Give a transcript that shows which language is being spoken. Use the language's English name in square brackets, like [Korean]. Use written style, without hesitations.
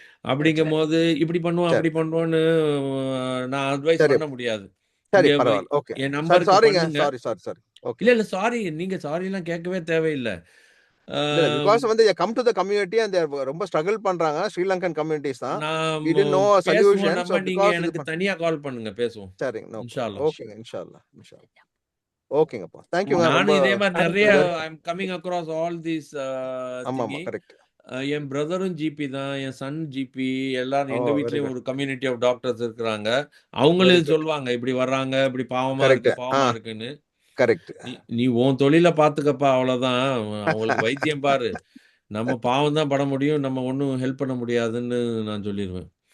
[Tamil] அப்படிங்கும் போது இப்படி பண்ணுவோம் அப்படி பண்ணுவோம்னு நான் அட்வைஸ் பண்ண முடியாது. சரி, பரவாயில்லை. ஓகே, என் நம்பருக்கு சாரிங்க. பண்ணுங்க. ஓகே, இல்ல சாரி, நீங்க சாரி எல்லாம் கேட்கவே தேவையில்லை. [English] because வந்து they come to the community and they [Tamil] ரொம்ப [English] struggle பண்றாங்க. [Tamil] ஸ்ரீலங்கன் கம்யூனிட்டிஸ் தான். [English] we didn't know a solution. So [Tamil] நீங்க எனக்கு தனியா கால் பண்ணுங்க, பேசுவோம். சரிங்க, இன்ஷாஅல்லாஹ். ஓகே, இன்ஷாஅல்லாஹ். ஓகேங்கப்பா, [English] thank you. [Tamil] நான் இதே மாதிரி நிறைய [English] I am coming across all these [Tamil] ஆமா கரெக்ட். என் பிரதரும் ஜிபி தான், என் சன் ஜிபி, எல்லாரும் எங்க வீட்லயும் ஒரு கம்யூனிட்டி ஆஃப் டாக்டர்ஸ் இருக்கிறாங்க. அவங்களே சொல்லுவாங்க இப்படி வர்றாங்க, இப்படி பாவமா இருக்குன்னு. கரெக்ட். நீ உன் தொழில பாத்துக்கப்பா, அவ்வளவுதான். அவங்களுக்கு வைத்தியம் பாரு, நம்ம பாவம் தான் பட முடியும், நம்ம ஒன்னும் ஹெல்ப் பண்ண முடியாதுன்னு நான் சொல்லிடுவேன்.